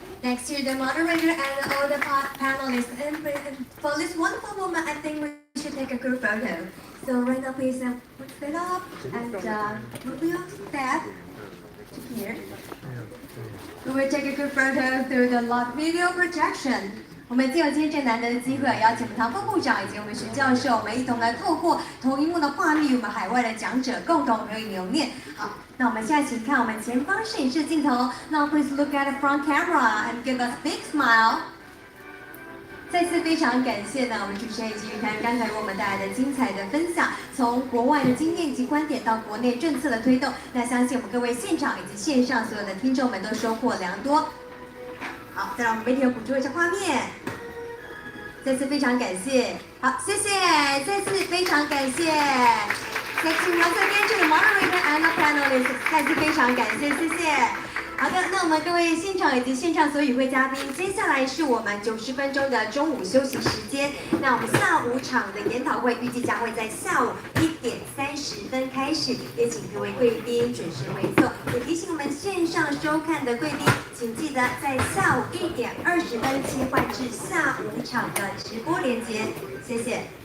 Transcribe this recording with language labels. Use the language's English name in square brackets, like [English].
[English] Next to the moderator and all the panelists, and for this wonderful moment, I think we should take a group photo. So right now, please put it up and move your step here. We will take a group photo through the live video projection. [Chinese] 我们借由今天这难得的机会，邀请我们唐凤部长以及我们徐教授，我们一同来透过投影幕的画面，与我们海外的讲者共同留念。好，那我们现在请看我们前方摄影师镜头。 [English] Now please look at the front camera and give us a big smile. [Chinese] 再次非常感谢呢，我们主持人以及玉涵刚才为我们带来的精彩的分享，从国外的经验及观点到国内政策的推动，那相信我们各位现场以及线上所有的听众们都收获良多。好，再让我们媒体捕捉一下画面。再次非常感谢，好，谢谢，再次非常感谢。 [English] Thank you once again to the moderator and the panelists. [Chinese] 再次非常感谢，谢谢。好的，那我们各位现场以及线上所有与会嘉宾，接下来是我们90分钟的中午休息时间。那我们下午场的研讨会预计将会在下午1点30分开始，也请各位贵宾准时回座。也提醒我们线上收看的贵宾，请记得在下午1点20分切换至下午场的直播连接，谢谢。